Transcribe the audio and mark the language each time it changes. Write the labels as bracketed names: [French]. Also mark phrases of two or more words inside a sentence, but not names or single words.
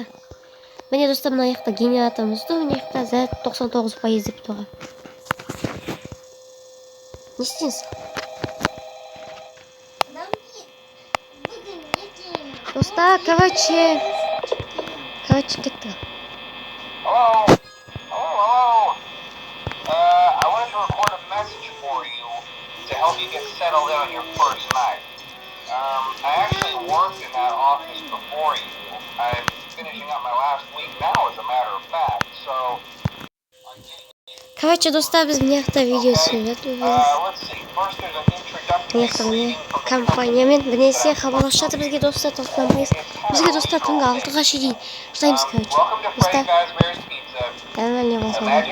[Kazakh] Міне достар, мына жақта генераторымызды, мына жақта зәт 99% деп тұрған. Не істейсіз? Достар, короче кетті. [English] Hello. I wanted to record a message for you to help you get settled in on your first night. I actually worked in that office before you. I'm finishing up my last week now, as a matter of fact, so... [Kazakh] Короче, достар, біз мына жақта видео түсіріп жатырмыз. Компаниямен бірнәрсе хабарласып жатыр бізге достар, тоқтанбайыз. Бізге достар түнгі 6-ға шейін шыдаймыз, короче. Достар, не болса.